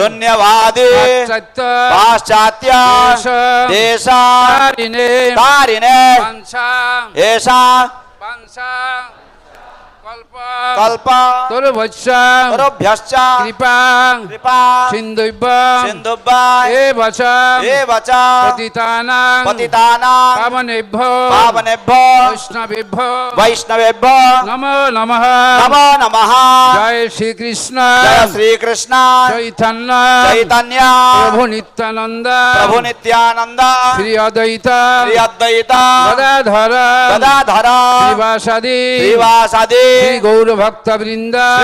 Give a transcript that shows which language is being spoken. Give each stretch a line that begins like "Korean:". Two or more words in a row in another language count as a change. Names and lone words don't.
Sanskrit: পাশ্চাত্য দেশ তারিণে কল্প তরুভ্যশ্চ কৃপা সিন্ধুভ্য এবচ পতিতানাং পাবনেভ্যো বৈষ্ণবেভ্যো নমো নমঃ জয় শ্রীকৃষ্ণ চৈতন্য প্রভু নিত্যানন্দ শ্রী অদ্বৈত গদাধর শ্রীবাসাদি শ্রী গৌর ভক্ত বৃন্দ